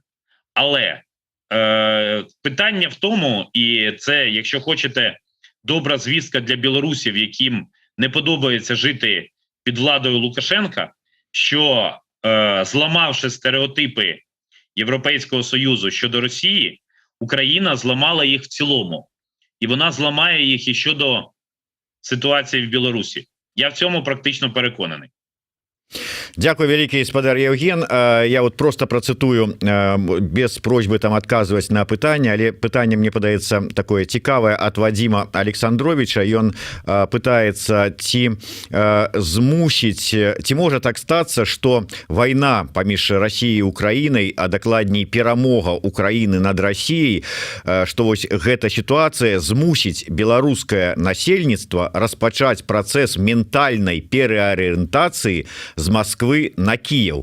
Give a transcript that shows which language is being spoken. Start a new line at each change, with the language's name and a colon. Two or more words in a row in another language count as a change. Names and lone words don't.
Ukrainian: Але питання в тому, і це, якщо хочете, добра звістка для білорусів, яким не подобається жити під владою Лукашенка, що зламавши стереотипи Європейського Союзу щодо Росії, Україна зламала їх в цілому. І вона зламає їх і щодо ситуації в Білорусі. Я в цьому практично переконаний.
Belarusian: Дякую вялікі, спадар Євген. Я вот просто процитую без просьбы там адказваць на пытанне, але пытанне мне падаецца такое цікавае ад Вадзіма Александровича. Ён пытаецца ці змусіць, ці можа так стацца, што вайна паміж Расіяй і Украінай, а дакладней перамога Украіны над Расіяй, што вось гэта сітуацыя змусіць беларускае насельніцтва распачаць працэс ментальнай переарыентацыі з Москвы на Киев.